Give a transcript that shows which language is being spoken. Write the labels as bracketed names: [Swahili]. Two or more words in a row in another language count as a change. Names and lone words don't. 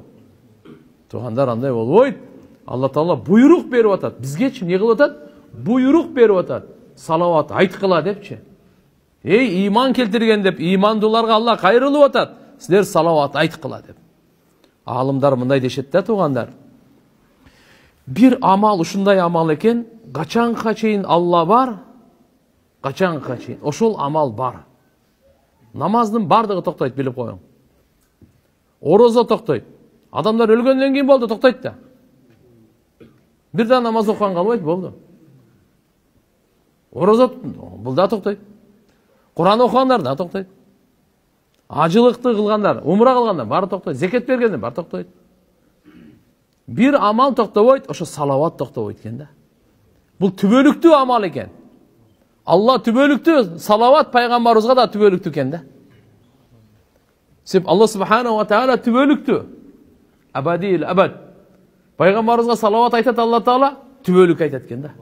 [Kyrgyz] Тугандар, андай болбойт. Алла Таала буйрук берип атат. Бизгечи эмне кылып атат? Буйрук берип атат. Салават айткыла депчи. Эй иман келтирген деп, имандууларга Алла кайрылып атат. Силер салават айткыла деп. Алымдар мындай дешет да, тугандар. Bir amal ушундай амал экен, качанга чейин Алла бар, качанга чейин ошол амал бар. Намаздын бардыгы токтойт, билип коюң. Орозо токтойт. Адамдар өлгөндөн кийин болду, токтойт да. Бир да намаз окуган калбайт, болду. Орозо бул да токтойт. Куран окугандар да токтойт. Ажылыкты кылгандар, умра кылгандар баары токтойт. Зекет бергендер баары токтойт. Bir amal tokтобойт, ошо салават токтобойт экен да. Бул түбөлүктүү амал экен. Алла түбөлүктүү, салават пайгамбарыбызга да түбөлүктүү экен да. Себеп Алла [Arabic] سبحانه وتعالى [Kyrgyz] түбөлүктүү. [Arabic] أبد الآباد. [Kyrgyz] Пайгамбарыбызга салават айтат Алла Таала, түбөлүк айтат экен да.